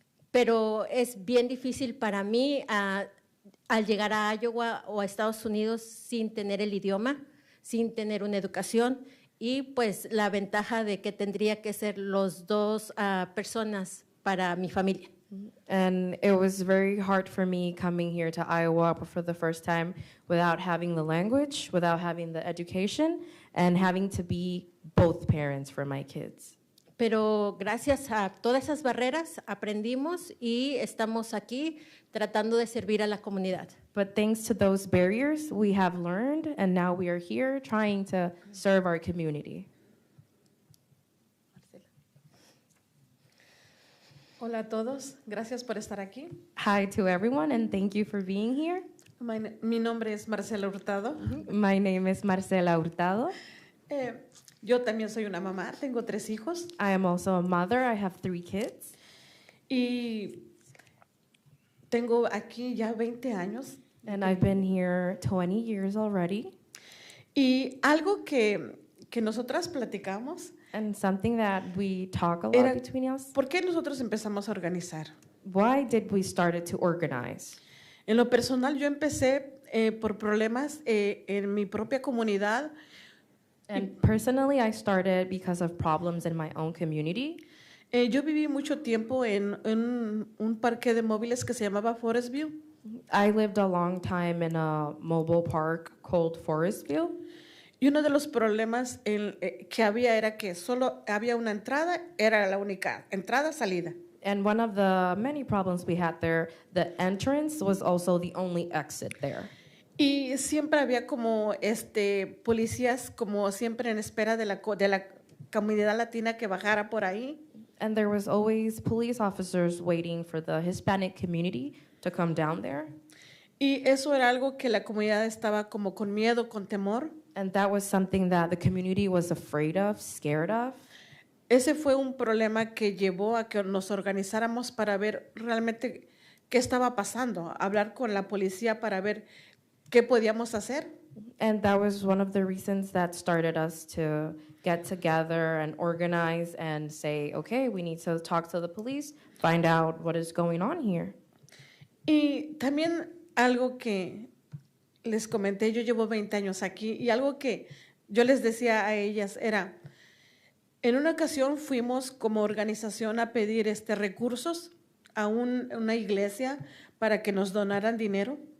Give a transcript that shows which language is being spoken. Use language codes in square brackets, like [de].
[es] pero es bien difícil para mí al llegar a Iowa o a Estados Unidos sin tener el idioma, sin tener una educación y pues la ventaja de que tendría que ser los dos personas para mi familia. [en] And it was very hard for me coming here to Iowa for the first time without having the language, without having the education, and having to be both parents for my kids. [es] Pero gracias a todas esas barreras aprendimos y estamos aquí tratando de servir a la comunidad. [en] But thanks to those barriers, we have learned, and now we are here trying to serve our community. [es] Hola a todos, gracias por estar aquí. [en] Hi to everyone, and thank you for being here. [es] Mi nombre es Marcela Hurtado. [en] My name is Marcela Hurtado. [es] Yo también soy una mamá, tengo 3 hijos. [en] I am also a mother. I have 3 kids. [es] Y tengo aquí ya 20 años. [en] And I've been here 20 years already. [es] Y algo que nosotras platicamos [en] And something that we talk a lot [es] era, [en] between us. [es] ¿por qué nosotros empezamos a organizar? [en] Why did we started to organize? [es] En lo personal, yo empecé por problemas en mi propia comunidad. [en] And personally, I started because of problems in my own community. [es] Yo viví mucho tiempo en un parque de móviles que se llamaba Forest View. [en] I lived a long time in a mobile park called Forestville. [es] Y uno de los problemas que había era que solo había una entrada, era la única entrada, salida. [en] And one of the many problems we had there, the entrance was also the only exit there. [es] Y siempre había como policías como siempre en espera de la comunidad latina que bajara por ahí. [en] And there was always police officers waiting for the Hispanic community to come down there. [es] Y eso era algo que la comunidad estaba como con miedo, con temor. [en] And that was something that the community was afraid of, scared of. [es] Ese fue un problema que llevó a que nos organizáramos para ver realmente qué estaba pasando, hablar con la policía para ver qué podíamos hacer. [en] And that was one of the reasons that started us to get together and organize and say, okay, we need to talk to the police, find out what is going on here. [es] Y también algo que les comenté, yo llevo 20 años aquí y algo que yo les decía a ellas era, en una ocasión fuimos como organización a pedir recursos a una iglesia para que nos donaran dinero.